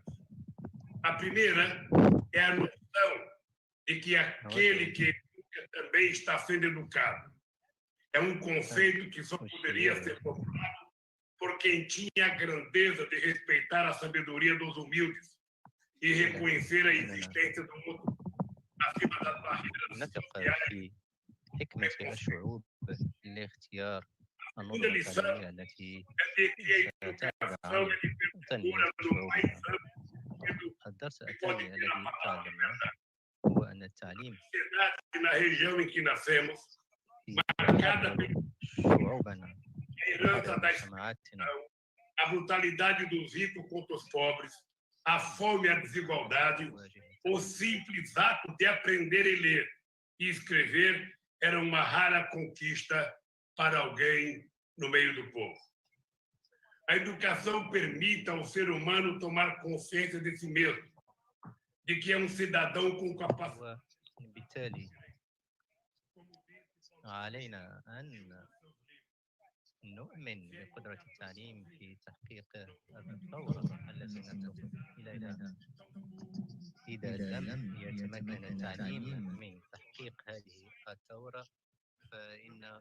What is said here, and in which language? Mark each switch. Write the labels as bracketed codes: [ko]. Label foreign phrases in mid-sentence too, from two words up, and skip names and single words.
[pt] A primeira é a noção de que aquele que educa também está sendo educado. É um conceito que só poderia ser formulado por quem tinha a grandeza de respeitar a sabedoria dos humildes e reconhecer a existência do outro acima das barreiras sociais. [ar] حكمة الشعوب لاختيار [pt] A [ar] النظم [pt] segunda lição [ar] التعليمية التي [pt] é de que a educação é [ar] تنمية [pt] libertadora no mais [ar] الشعوب. [pt] amplo [ar] الدرس الثاني الذي تعلمناه هو أن التعليم [pt] sociedade na região em que nascemos, [ar] يحرر شعوبنا [pt] a herança da [ar] ومجتمعاتنا [pt] a brutalidade dos ricos contra os pobres, a fome e a desigualdade, o simples ato de aprender a ler e escrever era uma rara conquista para alguém no meio do povo. A educação permite ao ser humano tomar consciência de si mesmo, de que é um cidadão com capacidade. [ar] وبالتالي علينا أن نؤمن بقدرة التعليم في تحقيق التطور الذي نتوصل إليها. إذا لم يتمكن التعليم من تحقيق هذه الثورة فإن